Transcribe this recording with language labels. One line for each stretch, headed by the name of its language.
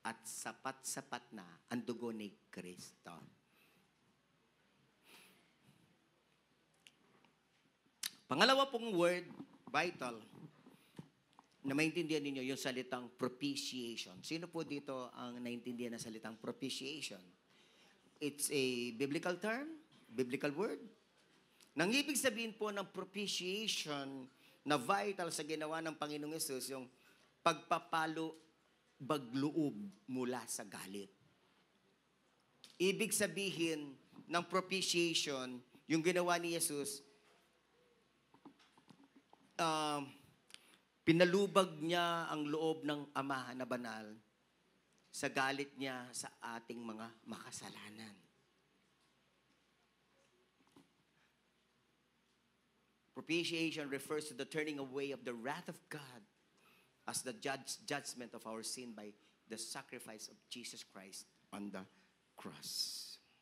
Filipino: At sapat-sapat na ang dugo ni Kristo. Pangalawa pong word, vital, na maintindihan ninyo yung salitang propitiation. Sino po dito ang naintindihan ng salitang propitiation?
English: It's a biblical term, biblical word.
Filipino: Nang ibig sabihin po ng propitiation na vital sa ginawa ng Panginoong Yesus, yung pagpapalo bagloob mula sa galit. Ibig sabihin ng propitiation, yung ginawa ni Jesus, pinalubag niya ang loob ng Ama na banal sa galit niya sa ating mga makasalanan.
English: Propitiation refers to the turning away of the wrath of God as the judgment of our sin by the sacrifice of Jesus Christ on the cross.